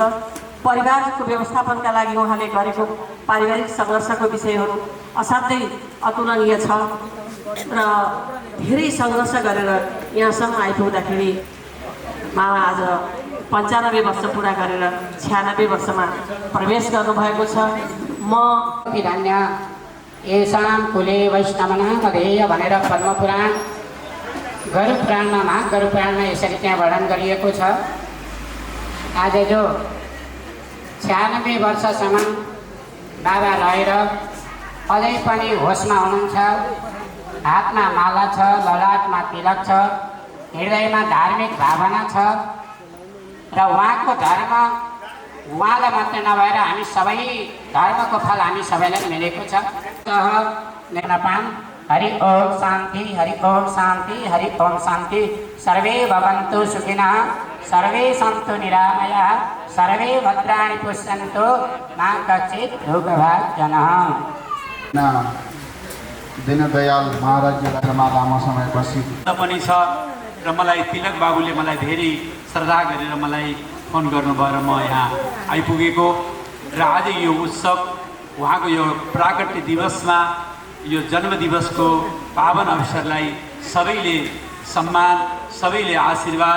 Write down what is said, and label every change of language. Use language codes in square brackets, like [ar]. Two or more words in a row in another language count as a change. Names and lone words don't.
[ne] परिवारको व्यवस्थापनका लागि उहाँले गरेको पारिवारिक सङ्घर्षको विषयहरू असाध्यै अतुलनीय छ र धेरै सङ्घर्ष गरेर यहाँसम्म आइपुग्दाखेरि मामा आज 95 वर्ष पुरा गरेर 96 वर्षमा प्रवेश गर्नुभएको छ। म [sa] धन्य येषां कुले वैष्णवनाम अधेय [ne] भनेर पद्मपुराण गरुपुराणमा महागरुपुराणमा यसरी त्यहाँ वर्णन गरिएको छ। आज जो 96 वर्षसम्म बाबा रहेर अझै पनि होसमा हुनुहुन्छ, हातमा माला छ, ललाटमा तिलक छ, हृदयमा धार्मिक भावना छ र उहाँको धर्म उहाँलाई मात्रै नभएर हामी सबै धर्मको फल हामी सबैलाई मिलेको छ। [sa] निर्णपान हरि ओम शान्ति, हरि ओम शान्ति, हरि ओम शान्ति। सर्वे भवन्तु सुखिनः, सर्वे सन्तु निरामयाः, सर्वे भद्राणि पश्यन्तु मा कश्चित् दुःखभाग् जनः। [ne] दीनदयाल महाराजजीलाई लामो समय बसी पनि छ र मलाई तिलक बाबुले मलाई धेरै श्रद्धा गरेर मलाई फोन गर्नुभयो र म यहाँ आइपुगेको र आज यो उत्सव उहाँको यो प्राकट्य दिवसमा यो जन्मदिवसको पावन अवसरलाई सबैले सम्मान, सबैले आशीर्वाद